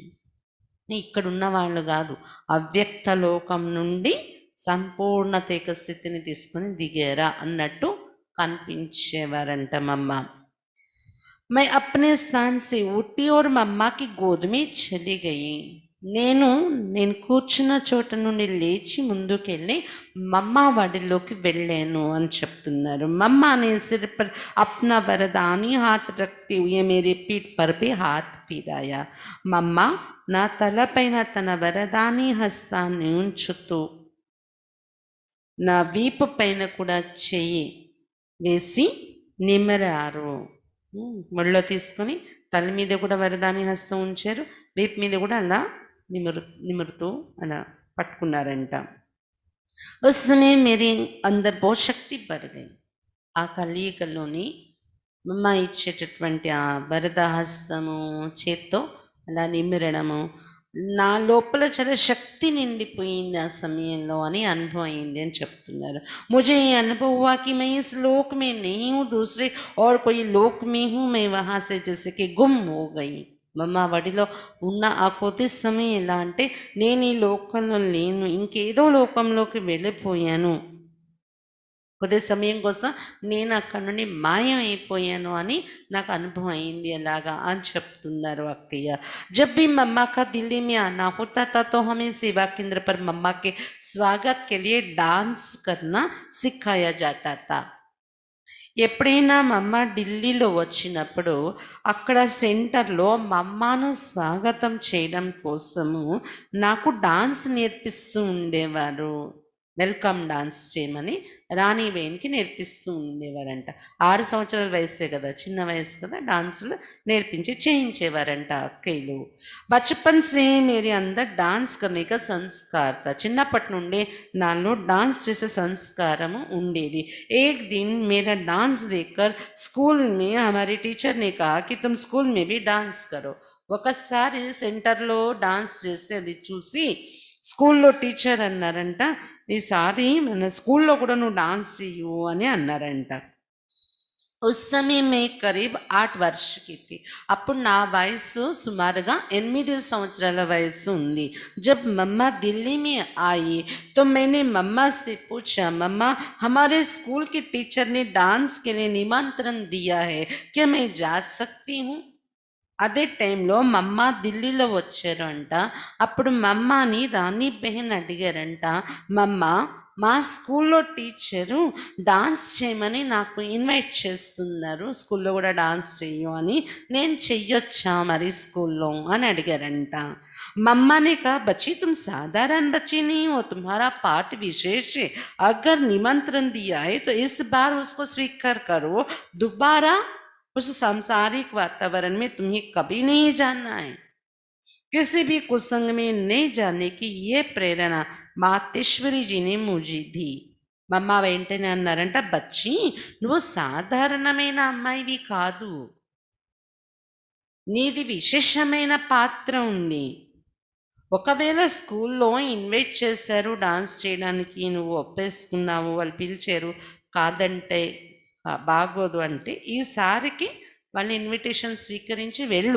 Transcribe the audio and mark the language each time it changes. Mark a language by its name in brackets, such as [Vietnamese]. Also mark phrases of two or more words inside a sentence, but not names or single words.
[Telugu] ఇక్కడ ఉన్న వాళ్ళు కాదు, అవ్యక్త లోకం నుండి సంపూర్ణత యొక్క స్థితిని తీసుకుని దిగారా అన్నట్టు కనిపించేవారంట మమ్మ. [Hindi] मैं अपने स्थान से उठी और मम्मा की गोद में चली गई. [Telugu] నేను కూర్చున్న చోట నుండి లేచి ముందుకెళ్ళి మమ్మ వాడిలోకి వెళ్ళాను అని చెప్తున్నారు. [Hindi] మమ్మ ने सिर पर अपना वरदानी हाथ रखते हुए मेरे पीठ पर भी हाथ फिराया. [Telugu] మమ్మ నా తలపైన తన వరదాని హస్తాన్ని ఉంచుతూ నా వీపు పైన కూడా చెయ్యి వేసి నిమరారు. ముళ్ళో తీసుకొని తల మీద కూడా వరదాని హస్తం ఉంచారు, వీపు మీద కూడా అలా నిమురుతూ అలా పట్టుకున్నారంట. [Hindi] उस समय मेरे अंदर बहुत शक्ति बढ़ गई. [Telugu] ఆ కలియుగలోని మమ్మ ఇచ్చేటటువంటి ఆ వరద హస్తము చేత్తో అలా నిమిరడము నా లోపల చాలా శక్తి నిండిపోయింది ఆ సమయంలో అని అనుభవం అయింది అని చెప్తున్నారు. [Hindi] मुझे ये अनुभव हुआ कि मैं इस लोक में नहीं हूँ, दूसरे और कोई लोक में हूँ. मैं वहाँ से जैसे कि गुम हो गई. [Telugu] మమ్మ వడిలో ఉన్న ఆ కొద్ది సమయం ఎలా అంటే నేను ఈ లోకంలో లేను, ఇంకేదో లోకంలోకి వెళ్ళిపోయాను, కొద్ది సమయం కోసం నేను అక్కడ నుండి మాయం అయిపోయాను అని నాకు అనుభవం అయింది అలాగా అని చెప్తున్నారు అక్కయ్య. [Hindi] जब भी मम्मा का दिल्ली में आना होता था तो हमें सेवा केंद्र पर मम्मा के स्वागत के लिए डांस करना सिखाया जाता था. [Telugu] ఎప్పుడైనా మమ్మ ఢిల్లీలో వచ్చినప్పుడు అక్కడ సెంటర్లో మమ్మను స్వాగతం చేయడం కోసము నాకు డాన్స్ నేర్పిస్తూ ఉండేవారు. [English] welcome dance [Telugu] చేయమని రాణి బెహన్కి నేర్పిస్తూ ఉండేవారంట. 6 సంవత్సరాల వయసే కదా, చిన్న వయసు కదా, డాన్సులు నేర్పించి చేయించేవారంట అక్కయ్యలు. [Hindi] बचपन से मेरे अंदर डांस [Telugu] करने का संस्कार था. చిన్నప్పటి నుండి నాలో డాన్స్ చేసే సంస్కారము ఉండేది. [Hindi] एक दिन मेरा डांस देखकर स्कूल में हमारे टीचर ने कहा कि तुम स्कूल में भी डांस करो. [Telugu] ఒకసారి సెంటర్లో డాన్స్ చేస్తే అది చూసి స్కూల్లో టీచర్ అన్నారంట, ఈసారి మన స్కూల్లో కూడా నువ్వు డాన్స్ చెయ్యు అని అన్నారంట. [Hindi] उस समय मैं करीब 8 वर्ष की थी. [Telugu] అప్పుడు నా వయసు సుమారుగా 8 సంవత్సరాల వయసు ఉంది. [Hindi] जब मम्मा दिल्ली में आई तो मैंने मम्मा से पूछा, मम्मा हमारे स्कूल के टीचर ने डांस के लिए निमंत्रण दिया है, क्या मैं जा सकती हूँ? [Telugu] అదే టైంలో మమ్మ ఢిల్లీలో వచ్చారు అంట. అప్పుడు మమ్మని రాణి బెహన్ అడిగారంట, మమ్మ మా స్కూల్లో టీచరు డాన్స్ చేయమని నాకు ఇన్వైట్ చేస్తున్నారు. స్కూల్లో కూడా డాన్స్ చెయ్యు అని. నేను చెయ్యొచ్చా మరి స్కూల్లో అని అడిగారంట. [Hindi] मम्मा ने कहा बच्ची तुम साधारण बच्ची नहीं हो, तुम्हारा पाठ विशेष है। अगर निमंत्रण दिया है तो इस बार उसको स्वीकार करो। दोबारा उस सांसारिक वातावरण में तुम्हें कभी नहीं जाना है। किसी भी कुसंग में नहीं जाने की ये प्रेरणा मातेश्वरी जी ने मुझे दी. [Telugu] మమ్మ వెంటనే అన్నారంట, బచ్చి నువ్వు సాధారణమైన అమ్మాయివి కాదు, నీది విశేషమైన పాత్ర ఉంది. ఒకవేళ స్కూల్లో ఇన్వైట్ చేశారు డాన్స్ చేయడానికి, నువ్వు ఒప్పేసుకున్నావు, వాళ్ళు పిలిచారు, కాదంటే బాగోదు అంటే ఈసారికి వాళ్ళ ఇన్విటేషన్ స్వీకరించి వెళ్ళు.